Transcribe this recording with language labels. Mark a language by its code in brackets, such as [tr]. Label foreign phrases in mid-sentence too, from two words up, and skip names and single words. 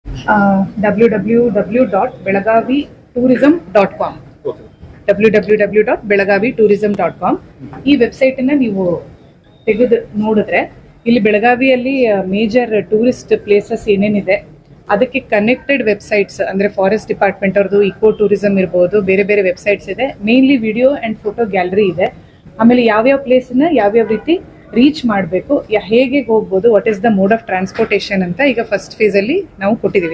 [kn] www.belagavi-tourism.com www.belagavi-tourism.com ಈ ವೆಬ್ಸೈಟ್ ಅನ್ನ ನೀವು ತೆಗೆದು ನೋಡಿದ್ರೆ ಇಲ್ಲಿ ಬೆಳಗಾವಿಯಲ್ಲಿ [en] major tourist places [kn] ಏನೇನಿದೆ ಅದಕ್ಕೆ [en] connected websites [kn] ಅಂದ್ರೆ [en] forest department [kn] ಅವ್ರದ್ದು [en] eco tourism [kn] ಇರ್ಬೋದು, ಬೇರೆ ಬೇರೆ ವೆಬ್ಸೈಟ್ಸ್ ಇದೆ. [en] mainly video and photo gallery ಇದೆ. [kn] ಆಮೇಲೆ ಯಾವ್ಯಾವ ಪ್ಲೇಸ್ನ ಯಾವ್ಯಾವ ರೀತಿ ರೀಚ್ ಮಾಡಬೇಕು, ಹೇಗೆ ಹೋಗ್ಬೋದು, [en] what is the mode of transportation [kn] ಅಂತ ಈಗ [en] first phase [kn] ಅಲ್ಲಿ ನಾವು ಕೊಟ್ಟಿದ್ದೀವಿ.